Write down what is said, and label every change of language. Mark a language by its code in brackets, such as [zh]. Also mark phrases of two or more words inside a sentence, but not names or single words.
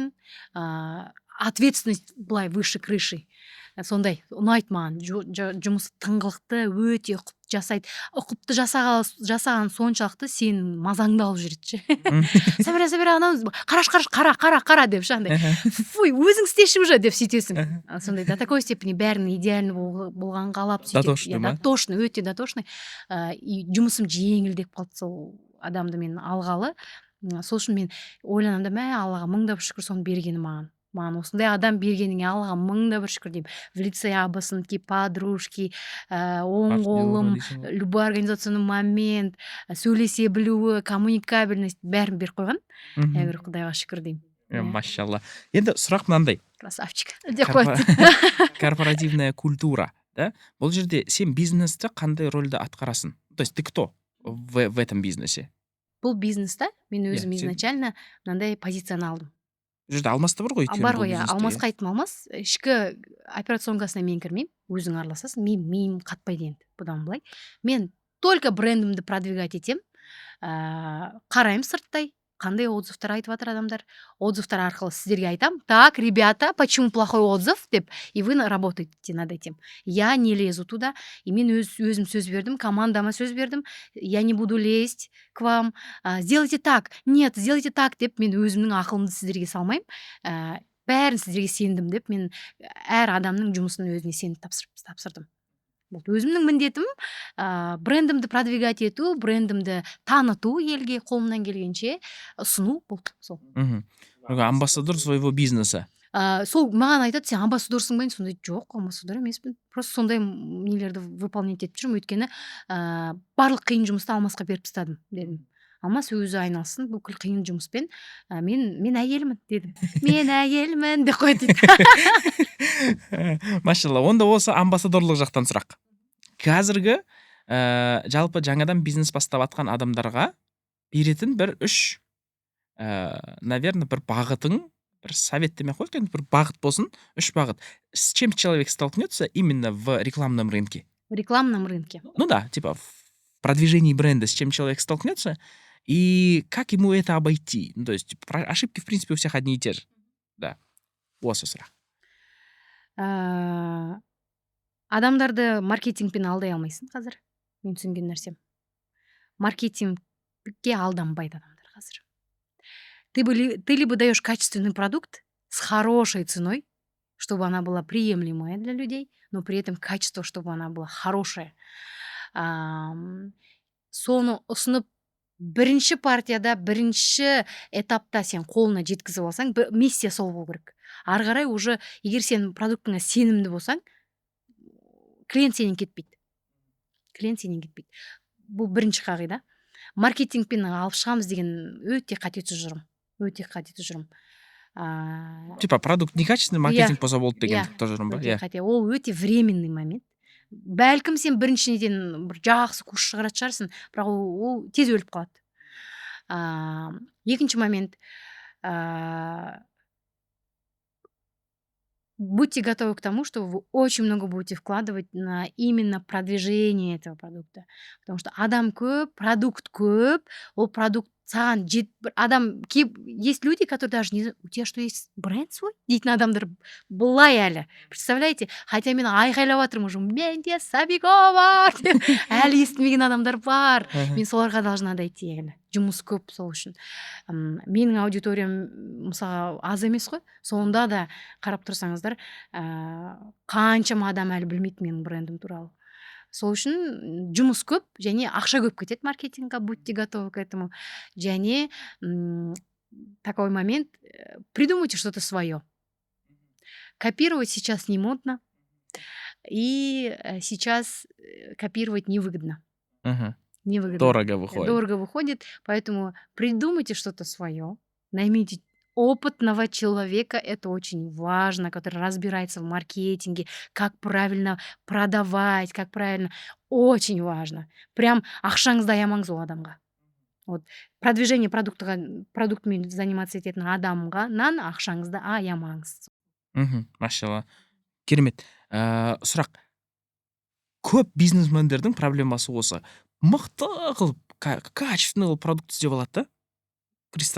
[ru] Ответственность былай выше крыши. [kk] сондай ұнайды маған. Жұмысы тыңғылықты, өте ұқыпты жасайды. Ұқыпты жасаған соншалықты сен мазаңды алып жүреді ше. Сабира анау қара деп ше андай. Фуй, өзің істеші уже деп сөйтесің. Сондай [ru] до такой степени [kk] бәрін идеальный болған қалап сөйтеді. [ru] Дотошный, өте дотошный. [kk] И жұмысым жеңілдеп қалды сол адамды мен алғалы. Сол үшін мен ойланамын да, Аллаға мың да бір шүкір соны бергені маған осындай адам бергеніңе Аллаға мың да бір шүкір деймін. [ru] В лице абысынки, подружки, [kk] оң қолым, [ru] любой организационный момент, [kk] сөйлесе білуі, коммуникабельность бәрін беріп қойған. [ru] Я говорю, [kk] Құдайға шүкір деймін. Машалла. Енді сұрақ мынандай. Красавчик деп қойды. [ru] Корпоративная культура, да? [kk] Бұл жерде сен бизнесте қандай рөлді атқарасың? [ru] То есть ты кто в этом бизнесе? [kk] Бұл бизнесте мен өзім изначально мынандай позицияны алдым. Жерде Алмас та бар ғой? Бар ғой, Алмасқа айттым, Алмас, ішкі операционкасына мен кірмеймін, өзің араласасың, миым қатпайды енді, бұдан былай. Мен только брендімді продвигать етем, қараймын сырттай, қандай отзывтар айтып жатыр адамдар, отзывтар арқылы сіздерге айтам, [ru] так, ребята, почему плохой отзыв, деп, и вы работаете над этим. Я не лезу туда, [kk] и мен өзім сөз бердім, командама сөз бердім, [ru] я не буду лезть к вам, сделайте так, нет, сделайте так, [kk] деп, мен өзімнің ақылымды сіздерге салмаймын, бәрін сіздерге сендім деп, мен әр адамның жұмысын өзіне сеніп тапсырдым. Өзімнің міндетім брендімді продвигать ету, брендімді таныту елге қолымнан келгенше, ұсыну болды сол. [ru] Амбассадор своего бизнеса. [kk] Сол маған айтады, сен амбассадорсың ба? Сондай, жоқ, амбассадор емеспін. Просто сондай нелерді выполнять етіп жүрмін, өйткені барлық қиын жұмысты Алмасқа беріп тастадым дедім. Алмас өзі айналсын бүкіл қиын жұмыспен, мен әйелмін дедім. Мен әйелмін деп қойды. Машалла, онда осы амбассадорлық жақтан сұрақ. Қазіргі жалпы жаңадан бизнес бастап атқан адамдарға беретін бір үш, наверное, бір бағытың, бір совет демей қойып, бір бағыт болсын, үш бағыт. [ru] С чем человек столкнется именно в рекламном рынке? В рекламном рынке? Ну да, типа в продвижении бренда, с чем человек столкнется, и как ему это обойти. Ну, то есть ошибки, в принципе, у всех одни и те же. [kk] Да. Осы сұрақ. Адамдарды маркетингпен алдай алмайсың қазір. Мен түсінген нәрсем. Маркетингке алданбайды адамдар қазір. [ru] Ты либо даешь качественный продукт с хорошей ценой, чтобы она была приемлемая для людей, но при этом качество, чтобы она была хорошая. [kk] Соны ұсынып, бірінші партияда, бірінші этапта сен қолына жеткізіп алсаң, миссия сол болу керек. Ары қарай уже, егер сен продуктыңа сенімді болсаң, клиент сенен кетпейді. Бұл бірінші қағида. Маркетингпен алып шығамыз деген өте қате тұжырым. [ru] Типа продукт некачественный, [kk] маркетинг болса болды деген тұжырым ба? Ол өте временный момент. Бәлкім сен біріншіден бір жақсы курс шығаратын шығарсың, бірақ ол тез өліп қалады. Екінші момент, [ru] будьте готовы к тому, что вы очень много будете вкладывать на именно продвижение этого продукта. Потому что [kk] адам көп, продукт көп, ол продукт саған адам, [ru] есть люди, которые даже не знают, у тебя что, есть бренд свой? [kk] Дейтін адамдар былай әлі. [ru] Представляете? [kk] Хотя мен айғайлап жатырмын уже, менде Сабико бар деп. Әлі естімеген адамдар бар. Мен соларға [ru] должна дойти [kk] әлі. Жұмыс көп сол үшін. Менің аудиториям мысалы аз емес қой. Сонда да қарап тұрсаңыздар, қаншама адам әлі білмейді менің брендім туралы. Сол үшін жұмыс көп, және ақша көп кетеді маркетингқа, [ru] будьте готовы к этому. Және такой момент, придумайте что-то свое. Копировать сейчас не модно, и сейчас копировать невыгодно. Невыгодно. Дорого выходит, поэтому придумайте что-то свое, наймите опытного человека, это очень важно, который разбирается в маркетинге, как правильно продавать, как правильно, очень важно. [kk] Прям ақшаңызды аямаңыз ол адамға. [ru] Вот продвижение [kk] продуктымен заниматься ететін адамнан ақшаңызды аямаңыз. Машалла. Керемет. Сұрақ. Көп бизнесмендердің проблемасы осы. Мықты қылып, [ru] качественный продукт [kk] істеп алады да?